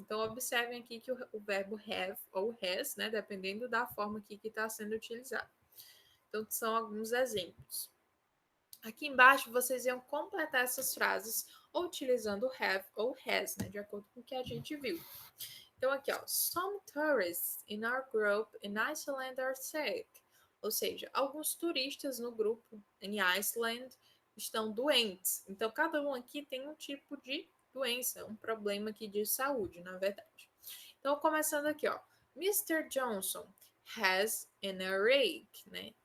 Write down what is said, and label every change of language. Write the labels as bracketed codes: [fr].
[pt] Então, observem aqui que o verbo have ou has, né, dependendo da forma aqui que está sendo utilizado. Então, são alguns exemplos. Aqui embaixo, vocês iam completar essas frases ou utilizando have ou has, né, de acordo com o que a gente viu. Então, aqui, ó, [en] some tourists in our group in Iceland are sick. [pt] Ou seja, alguns turistas no grupo em Iceland estão doentes. Então, cada um aqui tem um tipo de doença, um problema aqui de saúde, na verdade. Então, começando aqui, ó. Mr. [en] Johnson has an earache, né?